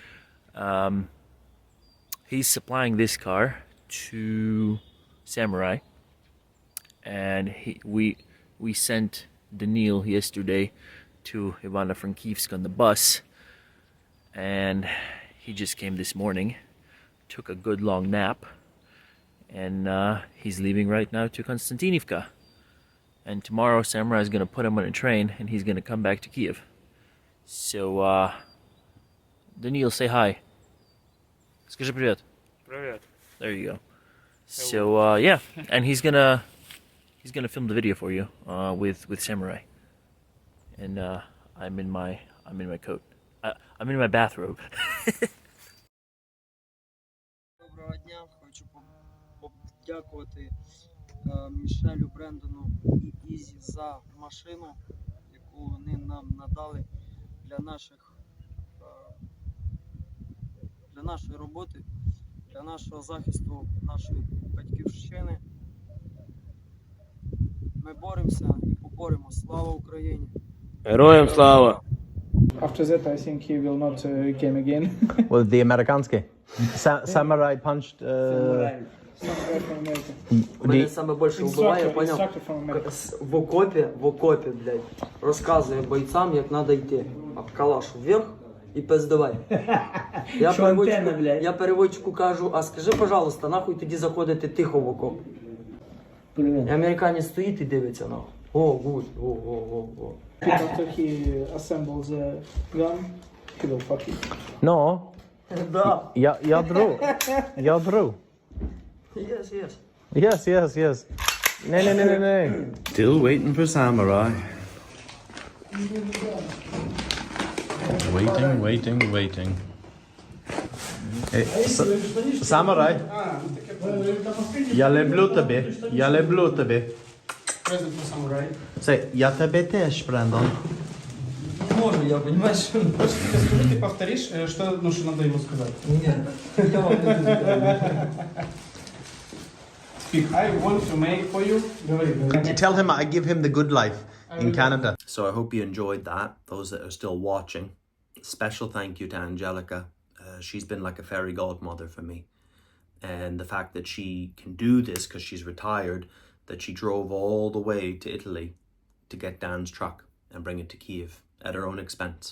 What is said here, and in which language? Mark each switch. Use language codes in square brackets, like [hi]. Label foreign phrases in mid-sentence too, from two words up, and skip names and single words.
[en] He's supplying this car to Samurai, and we sent Daniil yesterday to Ivano-Frankivsk on the bus, and he just came this morning, took a good long nap, and he's leaving right now to Konstantinivka. And tomorrow Samurai is gonna put him on a train and he's gonna come back to Kiev. So Daniil, say hi. [ru] Скажи привет. Привет. [en] There you go. So yeah, and he's gonna film the video for you with Samurai. And I'm in my coat. I'm in my bathrobe. [uk] Доброго дня, хочу подякувати Мішелю, Брендону і Ізі за машину, яку вони нам надали для нашої роботи, для нашого захисту нашої батьківщини. Ми боремося і поборемо. Слава Україні! Героям слава! [en] After that, I think he will not came again. Well, the Amerikanski. Samurai punched. Samurai from America. [uk] Мене саме більше вбиває, поняв? [en] Instructor from America. [uk] В окопі, блядь, розказує бойцям, як треба йти. А калаш вверх і пиздавай. Я переводчику кажу, а скажи, пожалуйста, нахуй тоді заходити тихо в окоп. І американець стоїть і дивиться, нахуй. [en] О, гуд, о. After he assembles the gun, he will fuck you. No. [ru] Да. [sv] Jag drog. Yes. Nej. [en] Still waiting for Samurai. Waiting. Hey, Samurai. [uk] Я люблю тебе. [en] Present for Samurai. Say, [uk] я тебе теж, Брендон. Не можу, я, [ru] понимаешь? Скажи, ты повторишь, что надо ему сказать? Нет, я вам не буду говорить. [en] Speak. I want to make for you. You tell him I give him the good life in Canada. So I hope you enjoyed that, those that are still watching. Special thank you to Angelica. She's been like a fairy godmother for me. And the fact that she can do this because she's retired, that she drove all the way to Italy to get Dan's truck and bring it to Kiev at her own expense.